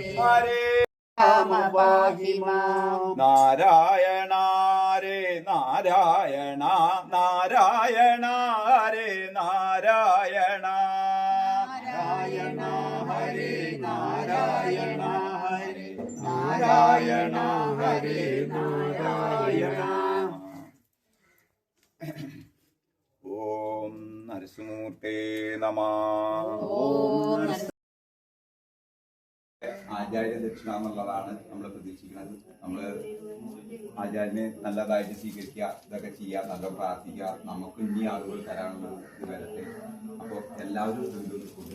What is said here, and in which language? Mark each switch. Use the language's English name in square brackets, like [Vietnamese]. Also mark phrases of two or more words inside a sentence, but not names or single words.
[Sanskrit] हरे राम भगिम नारायण हरे नारायण नारायण हरे नारायण नारायण हरे नारायण हरे नारायण हरे नारायण ओं नरसिमूर्ते नमः [Malayalam] ആചാര്യ ദക്ഷിണ എന്നുള്ളതാണ് നമ്മൾ പ്രതീക്ഷിക്കുന്നത്. നമ്മൾ ആചാര്യനെ നല്ലതായിട്ട് സ്വീകരിക്കുക, ഇതൊക്കെ ചെയ്യുക, നല്ല പ്രാർത്ഥിക്കുക, നമുക്ക് ഇനി ആളുകൾ തരാനുള്ള ഇത് വരട്ടെ. അപ്പോൾ എല്ലാവരും ഇതൊന്നും കൊടുക്കുക.